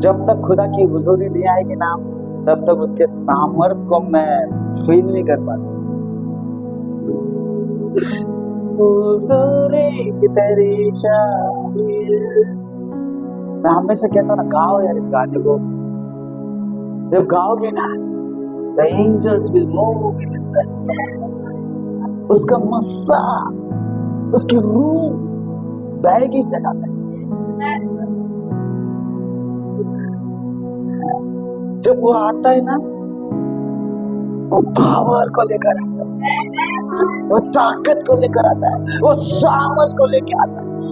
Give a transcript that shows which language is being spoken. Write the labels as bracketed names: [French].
[Hindi] जब तक खुदा की हुजूरी नहीं आएगी ना, तब तक उसके सामर्थ को मैं फील नहीं कर पाता। हुजूरी तेरी चाहिए। मैं हमेशा कहता हूँ ना, गाओ यार इस गाने को। जब गाओगे ना, [English] the angels will move in this place. [Hindi] उसका मस्सा, उसकी रूह बहेगी जगह पे। जब वो आता है ना, वो पावर को लेकर आता है, वो ताकत को लेकर आता है, वो सामर्थ को लेकर आता है।